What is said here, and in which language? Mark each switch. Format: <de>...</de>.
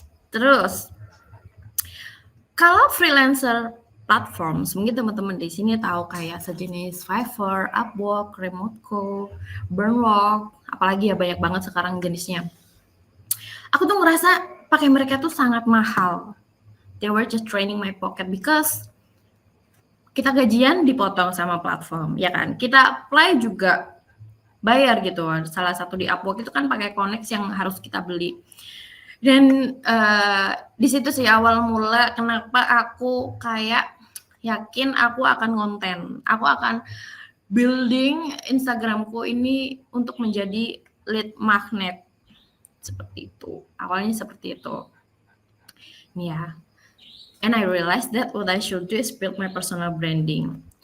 <id>Terus kalau freelancer platforms, mungkin teman-teman di sini tahu kayak sejenis Fiverr, Upwork, Remote.co, Burnwork, apalagi ya banyak banget sekarang jenisnya. Aku tuh ngerasa pakai mereka tuh sangat mahal.</id> <en>They were just draining my pocket because</en> <id>kita gajian dipotong sama platform, ya kan? Kita apply juga bayar gitu. Salah satu di Upwork itu kan pakai Connect yang harus kita beli. Dan di situ sih awal mula kenapa aku kayak yakin aku akan konten. Aku akan building Instagramku ini untuk menjadi lead magnet. Seperti itu. Awalnya seperti itu. Nih ya.</id> <en>And I realized that what I should do is build my personal branding.</en>